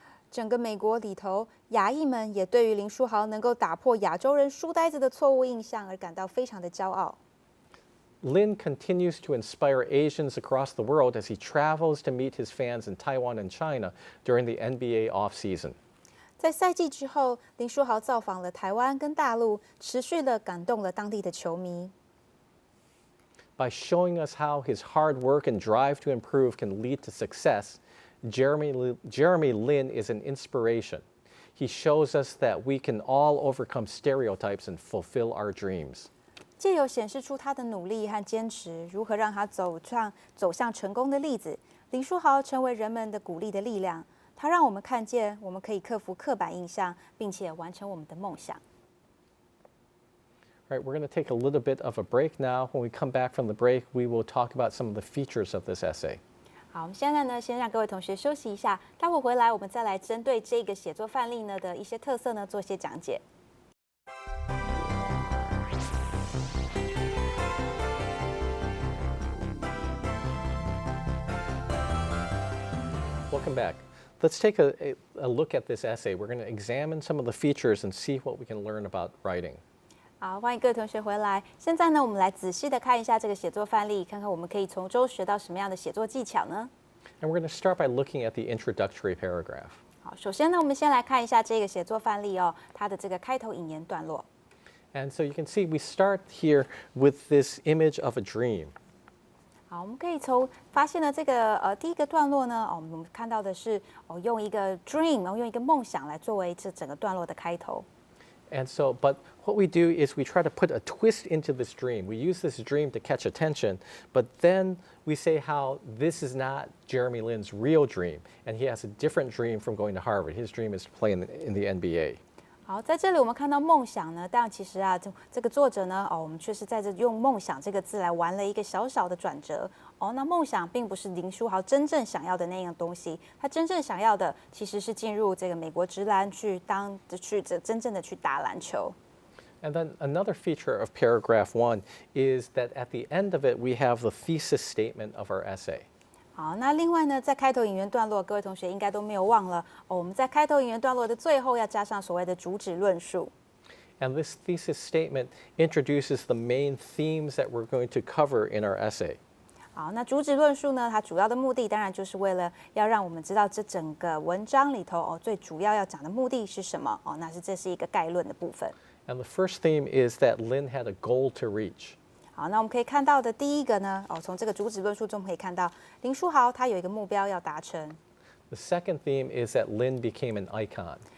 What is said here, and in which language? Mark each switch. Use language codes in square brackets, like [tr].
[zh] 整个美国里头，亚裔们也对于林书豪能够打破亚洲人书呆子的错误印象而感到非常的骄傲。 [en] Lin continues to inspire Asians across the world as he travels to meet his fans in Taiwan and China during the NBA offseason. [zh] 在赛季之后，林书豪造访了台湾跟大陆，持续地感动了当地的球迷。 [en] By showing us how his hard work and drive to improve can lead to success, Jeremy Lin is an inspiration. He shows us that we can all overcome stereotypes and fulfill our dreams. [zh] 借由显示出他的努力和坚持，如何让他走向成功的例子，林书豪成为人们的鼓励的力量。他让我们看见，我们可以克服刻板印象，并且完成我们的梦想。 [en] All right, we're going to take a little bit of a break now. When we come back from the break, we will talk about some of the features of this essay. [zh] 好，我们现在呢，先让各位同学休息一下，待会回来我们再来针对这个写作范例呢的一些特色呢做些讲解。 [en] Welcome back. Let's take a look at this essay. We're going to examine some of the features and see what we can learn about writing. [zh] 好，欢迎各位同学回来。现在呢，我们来仔细的看一下这个写作范例，看看我们可以从中学到什么样的写作技巧呢？ [en] And we're going to start by looking at the introductory paragraph. [zh] 好，首先呢，我们先来看一下这个写作范例哦，它的这个开头引言段落。 [en] And so you can see we start here with this image of a dream. [zh] 好，我们可以从发现了这个第一个段落呢，我们看到的是用一个 dream， 用一个梦想来作为这整个段落的开头。 [en] And so, but what we do is we try to put a twist into this dream. We use this dream to catch attention, but then we say how this is not Jeremy Lin's real dream, and he has a different dream from going to Harvard. His dream is to play in the NBA. [zh] 好，在这里我们看到梦想呢，但其实啊，这个作者呢，我们却是在这用梦想这个字来玩了一个小小的转折。那梦想并不是林书豪真正想要的那样东西，他真正想要的其实是进入这个美国职篮去真正的去打篮球。 [en] And then another feature of paragraph 1 is that at the end of it, we have the thesis statement of our essay. [zh] 好，那另外呢，在开头引言段落，各位同学应该都没有忘了我们在开头引言段落的最后要加上所谓的主旨论述。 [en] And this thesis statement introduces the main themes that we're going to cover in our essay. [zh] 好，那主旨论述呢，它主要的目的当然就是为了要让我们知道这整个文章里头最主要要讲的目的是什么这是一个概论的部分。 [en] And the first theme is that Lin had a goal to reach. [zh] 好，那我们可以看到的第一个呢，从这个主旨论述中可以看到，林书豪他有一个目标要达成。 [en] The second theme is that Lin became an icon.